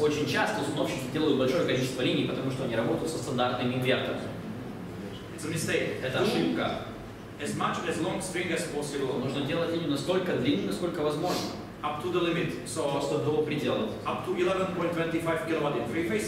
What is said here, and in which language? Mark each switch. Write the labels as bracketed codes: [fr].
[ru] Очень часто установщики делают большое количество линий, потому что они работают со стандартными инверторами. [en] It's a mistake. [ru] Это ошибка. [en] As much as long string as possible, [ru] Нужно делать линию настолько длинной, насколько возможно. [en] up to the limit. So [ru] Просто до предела. [en] up to 11.25 kilowatt in three-phase